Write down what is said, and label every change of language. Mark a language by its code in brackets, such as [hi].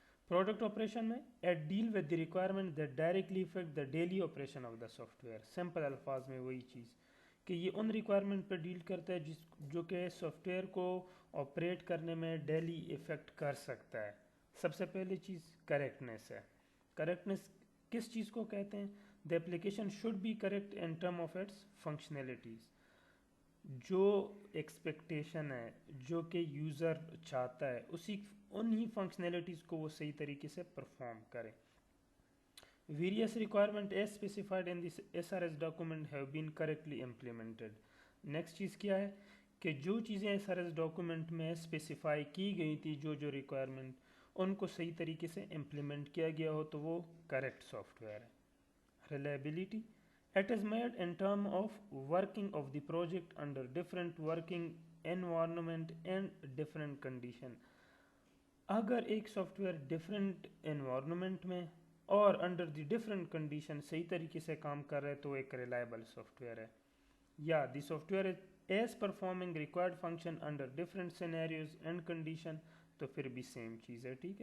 [en] Product operation میں it deal with the requirement that directly affect the daily operation of the software. [ur] Simple الفاظ میں وہی چیز کہ یہ ان ریکوائرمنٹ پہ ڈیل کرتا ہے جو کہ سافٹ ویئر کو آپریٹ کرنے میں ڈیلی افیکٹ کر سکتا ہے. سب سے پہلی چیز کریکٹنیس ہے. کریکٹنیس کس چیز کو کہتے ہیں؟ [en] the application should be correct in term of its functionalities. [ur] جو ایکسپیکٹیشن ہے, جو کہ یوزر چاہتا ہے, انہی فنکشنلٹیز کو وہ صحیح طریقے سے پرفارم کرے. [en] various requirement as specified in this SRS document have been correctly implemented. [ur] Next چیز کیا ہے کہ جو چیزیں ایس آر ایس ڈاکومنٹ میں اسپیسیفائی کی گئی تھی, جو ریکوائرمنٹ, ان کو صحیح طریقے سے امپلیمنٹ کیا گیا ہو تو وہ کریکٹ سافٹ ویئر ہے. [en] Reliability, it is made in term of working of the project under different working environment and different condition. [ur] اگر ایک سافٹ ویئر ڈفرینٹ انوائرمنٹ میں اور [en] under the different condition [ur] صحیح طریقے سے کام کر رہے تو ایک ریلائبل سافٹ ویئر ہے. [en] یا the software is performing required function under different scenarios and condition, [ur] تو پھر بھی سیم چیز ہے.